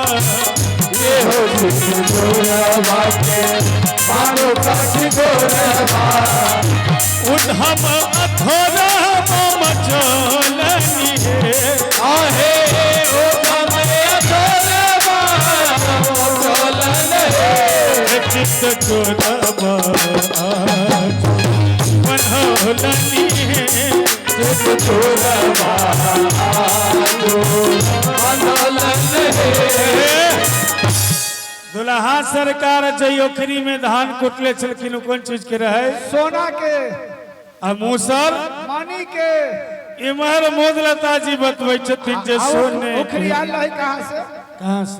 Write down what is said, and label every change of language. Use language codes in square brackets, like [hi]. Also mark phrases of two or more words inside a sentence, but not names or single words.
[mai] एहो चित छोरबा के बांधू कसी डोरबा उधम अधोरबा मछोलनी आहे उधम अधोरबा मछोलनी चित छोरबा बनोलनी चित छोरबा बनोलनी दुल्हा सरकार जयोखरी में धान कुटले छलखिन कौन चीज के रहे सोना के आ मूसर मानी के इमहर मोदलता जी बतबै छथिन जे सोने उखरी आल रही कहाँ से कहां से